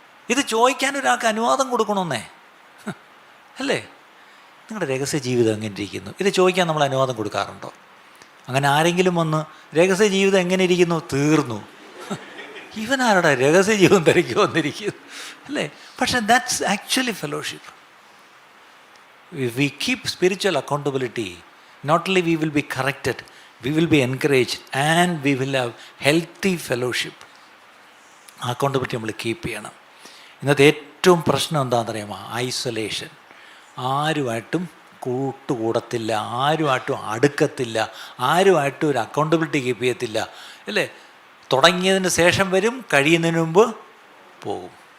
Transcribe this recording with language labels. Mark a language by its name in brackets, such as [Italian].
[Malayalam] ഇത് ചോദിക്കാൻ ഒരാൾക്ക് അനുവാദം കൊടുക്കണമെന്നേ അല്ലേ? നിങ്ങളുടെ രഹസ്യ ജീവിതം എങ്ങനെ ഇരിക്കുന്നു? ഇത് ചോദിക്കാൻ നമ്മൾ അനുവാദം കൊടുക്കാറുണ്ടോ? അങ്ങനെ ആരെങ്കിലും വന്ന് രഹസ്യ ജീവിതം എങ്ങനെ ഇരിക്കുന്നു? തീർന്നു. ഇവനാരുടെ രഹസ്യ ജീവിതം തിരക്കി വന്നിരിക്കുന്നു അല്ലേ? [English] പക്ഷേ that's actually fellowship. If we keep spiritual accountability, not only we will be corrected, we will be encouraged and we will have healthy fellowship. [Malayalam] Accountability നമ്മൾ കീപ്പ് ചെയ്യണം. ഇന്നത്തെ ഏറ്റവും പ്രശ്നം എന്താണെന്നറിയാമോ? ഐസൊലേഷൻ. ആരുമായിട്ടും കൂട്ടുകൂടത്തില്ല, ആരുമായിട്ടും അടുക്കത്തില്ല, ആരുമായിട്ടും ഒരു അക്കൗണ്ടബിലിറ്റി കീപ്പ് ചെയ്യത്തില്ല അല്ലേ? തുടങ്ങിയതിന് ശേഷം വരും, കഴിയുന്നതിന് മുമ്പ് പോകും.